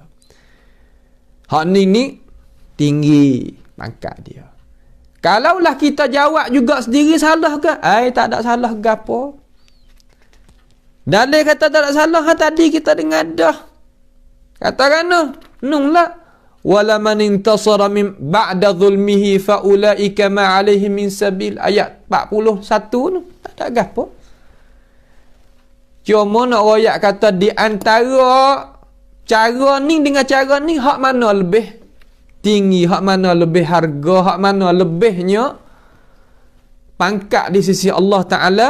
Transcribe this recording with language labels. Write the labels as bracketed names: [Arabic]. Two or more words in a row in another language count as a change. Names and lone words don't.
[Malay] Hak ni tinggi pangkat dia. Kalaulah kita jawab juga sendiri, salah ke? Tak ada salah ke apa? Dalil kata tak ada salah, tadi kita dengar dah. [Arabic] Katakan nunglah. ولمن انتصر بعد ظلمه فأولئك ما عليهم من سبيل. [Malay] Ayat 41 tu. Tak ada gapo. Cuma nak royak kata di antara cara ni dengan cara ni, hak mana lebih tinggi, hak mana lebih harga, hak mana lebihnya pangkat di sisi Allah Ta'ala.